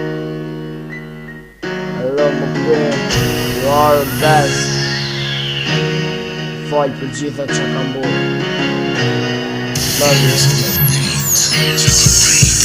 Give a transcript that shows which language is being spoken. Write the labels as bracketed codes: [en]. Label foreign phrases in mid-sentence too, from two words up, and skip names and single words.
[en] Hello my queen, you are the best. [sq] Falj për gjitha që kam bërë. [en] Love you.